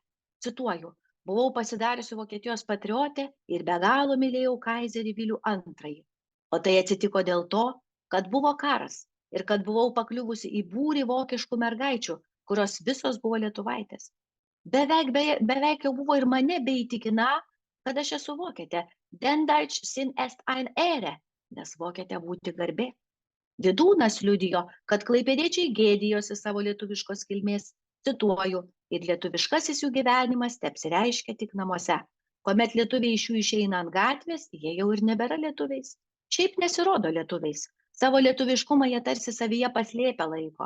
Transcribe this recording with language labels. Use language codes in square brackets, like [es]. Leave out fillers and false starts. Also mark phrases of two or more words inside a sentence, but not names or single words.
[lt] Cituoju: buvau pasidariusi Vokietijos patriotė ir be galo mylėjau kaiserį Vilių II. O tai atsitiko dėl to, kad buvo karas. ir kad buvau pakliuvusi į būrį vokiškų mergaičių, kurios visos buvo lietuvaitės. Beveik jau buvo ir mane beįtikiną, kad aš esu vokietė. [de] Den Deutsch sind est ein Ehre, [lt] nes vokietė būti garbė. Vydūnas liudijo, kad klaipėdiečiai gėdijosi savo lietuviškos kilmės, cituoju, ir lietuviškasis jų gyvenimas teapsireiškia tik namuose. Kuomet lietuviai iš jų išeina ant gatvės, jie jau ir nebėra lietuviais. Šiaip nesirodo lietuviais. Savo lietuviškumą jie tarsi savyje paslėpę laiko.